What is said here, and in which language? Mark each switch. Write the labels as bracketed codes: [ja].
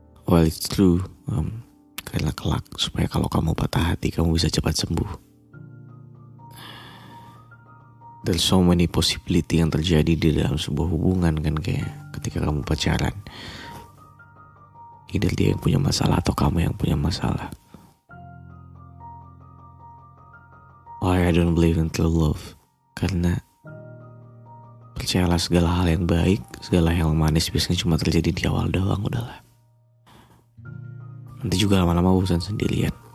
[en] Well, it's true. [id] Karena kelak supaya kalau kamu patah hati kamu bisa cepat sembuh. [en] There's so many possibility [id] yang terjadi di dalam sebuah hubungan kan, kayak ketika kamu pacaran. Either dia yang punya masalah atau kamu yang punya masalah. [en] Why I don't believe in true love? [id] Karena percayalah segala hal yang baik, segala hal yang manis biasanya cuma terjadi di awal doang, udahlah. Nanti juga lama-lama bosan sendirian.